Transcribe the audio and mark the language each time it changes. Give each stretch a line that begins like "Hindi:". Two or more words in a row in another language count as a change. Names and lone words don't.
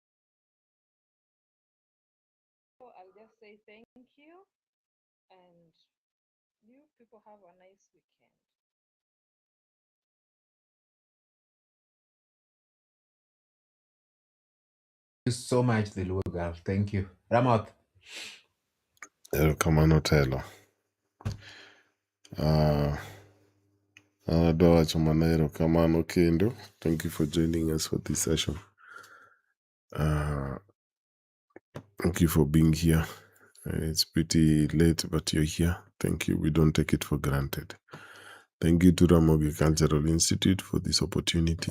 English: So I'll just say thank you, and you people have a nice weekend. Thank you so much, the Luo girl. Thank you. Ramoth.
Luo (Kenya and Tanzania): Erokamano telo. Adwa wacho mana erokamano kendo.
English: Thank you for joining us for this session. Thank you for being here. It's pretty late, but you're here. Thank you. We don't take it for granted. Thank you to Ramogi Cultural Institute for this opportunity.